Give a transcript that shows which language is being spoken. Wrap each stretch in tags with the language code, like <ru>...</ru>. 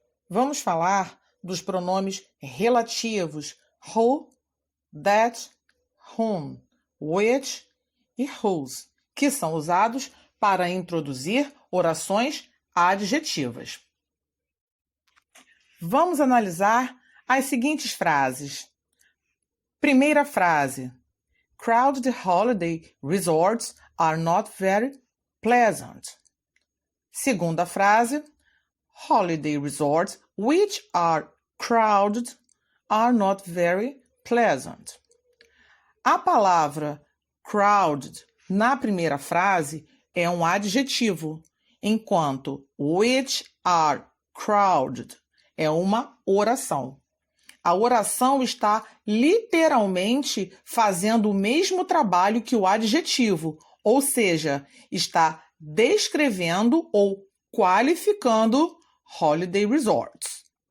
<pt>Vamos falar dos pronomes relativos who, that, whom, which e whose, que são usados para introduzir orações adjetivas. Vamos analisar as seguintes frases. Primeira frase:</pt> <en>Crowded holiday resorts are not very pleasant.</en> <pt>Segunda frase:</pt> <en>Holiday resorts which are crowded are not very pleasant.</en> <pt>A palavra crowded na primeira frase é um adjetivo, enquanto</pt> <en>which are crowded</en> <pt>é uma oração. A oração está literalmente fazendo o mesmo trabalho que o adjetivo, ou seja, está descrevendo ou qualificando holiday resorts.</pt>